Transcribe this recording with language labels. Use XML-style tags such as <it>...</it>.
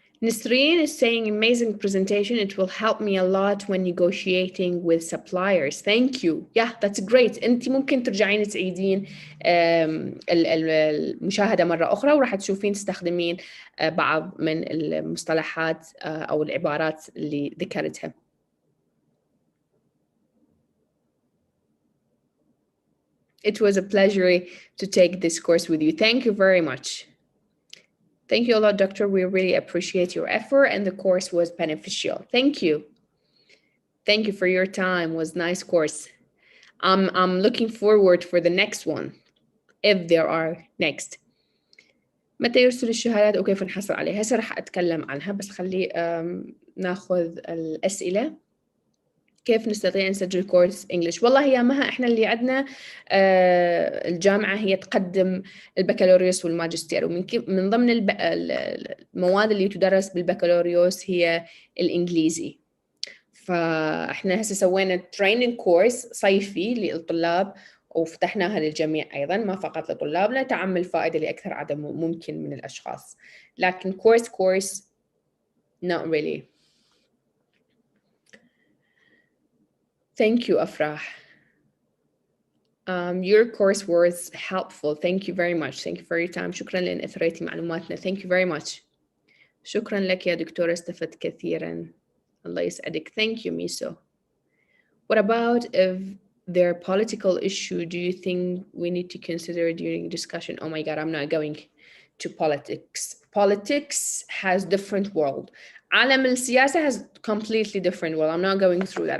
<en>Nisreen is saying amazing presentation. It will help me a lot when negotiating with suppliers. Thank you. Yeah, that's great.</en> <ar>أنت ممكن ترجعين تعيدين المشاهدة مرة أخرى وراح تشوفين تستخدمين بعض من المصطلحات أو العبارات اللي ذكرتها.</ar> <en>It was a pleasure to take this course with you. Thank you very much. Thank you a lot, Doctor. We really appreciate your effort and the course was beneficial. Thank you. Thank you for your time. It was a nice course. I'm looking forward for the next one, if there are next.</en> <ar>متى يرسل الشهادات وكيف نحصل عليها؟ هسه راح أتكلم عنها بس خلي ناخذ الأسئلة. كيف نستطيع نسجل كورس إنجليش؟ والله يا مها إحنا اللي عندنا الجامعة هي تقدم البكالوريوس والماجستير، ومن ضمن المواد اللي تدرس بالبكالوريوس هي الإنجليزي. فإحنا هسه سوينا تريننج كورس صيفي للطلاب وفتحناها للجميع أيضا، ما فقط لطلابنا، تعمل فائدة لأكثر عدد ممكن من الأشخاص. لكن كورس</ar> <en>not really. Thank you, Afrah. Your course was helpful. Thank you very much. Thank you for your time.</en> <ar>شكرا لأن أثريتي معلوماتنا.</ar> <en>Thank you very much.</en> <ar>شكرا لك يا دكتورة، استفدت كثيرا. الله يسعدك.</ar> <en>Thank you, Miso. What about if there are political issue? Do you think we need to consider during discussion? Oh my God, I'm not going to politics. Politics has different world.</en> <ar>عالم السياسة</ar> <en>has completely different world. I'm not going through that.</en>